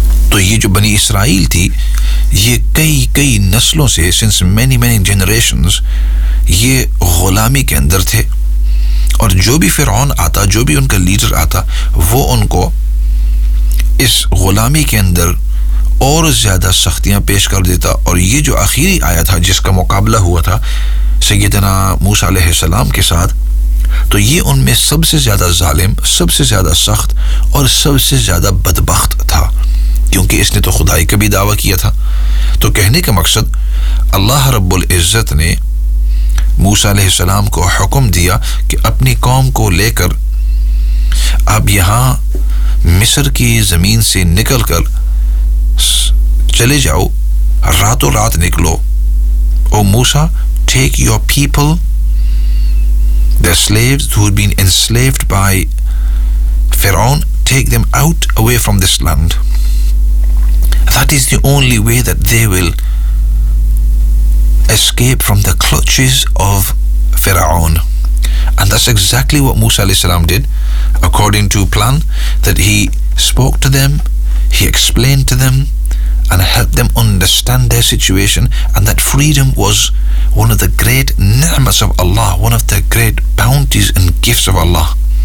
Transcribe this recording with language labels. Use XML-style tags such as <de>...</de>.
<hi>To ye jo Bani Israel thi, ye kai naslon se,</hi> <en>since many generations,</en> <hi>ye ghulami ke andar the, aur jo bhi Pharaon aata, jo bhi unka leader aata, wo unko इस ग़ुलामी के अंदर और ज़्यादा सख्तियाँ पेश कर देता। और ये जो आखिरी आया था जिसका मुकाबला हुआ था सैयदना मूसा अलैहिस्सलाम के साथ, तो ये उनमें सबसे ज़्यादा ज़ालिम, सबसे ज़्यादा सख्त और सबसे ज़्यादा बदबख्त था, क्योंकि इसने तो खुदाई का भी दावा किया था। तो कहने का मकसद, अल्लाह रब्बुल इज़्ज़त ने मूसा अलैहिस्सलाम को हुक्म दिया कि अपनी कौम को लेकर अब यहाँ मिस्र की ज़मीन से निकल कर चले जाओ, रातों रात निकलो,</hi> <en>O Musa take your people the slaves who have been enslaved by Firaun, take them out away from this land, that is the only way that they will escape from the clutches of Firaun. And that's exactly what Musa alayhi salam did, according to plan, that he spoke to them, he explained to them, and helped them understand their situation, and that freedom was one of the great ni'mas of Allah, one of the great bounties and gifts of Allah.</en>